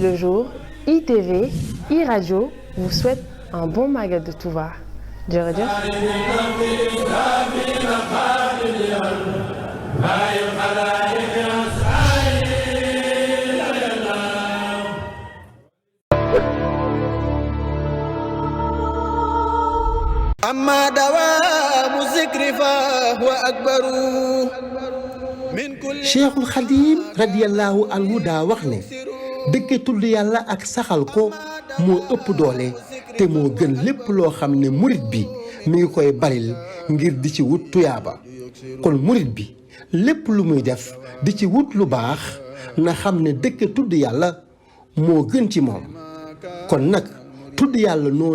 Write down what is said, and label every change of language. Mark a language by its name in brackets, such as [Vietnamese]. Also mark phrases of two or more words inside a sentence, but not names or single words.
[French] Le Jour, ITV, iRadio vous souhaite un bon magal de Touba. [Wolof] jërëjëf. [Arabic] أما دوام الذكر فهو أكبر [Wolof] Cheikhul Khadim [Arabic] رضي الله عنه [Wolof] daa wax ne dëkke tudd yàlla ak saxal ko moo ëpp doole te moo gën lépp loo xam ne murit bi mi ngi koy baril ngir di ci wut tuyaaba kon murit bi lépp lu muy def di ci wut lu baax na xam ne dëkke tudd yàlla moo gën ci moom kon nag tudd yàlla noo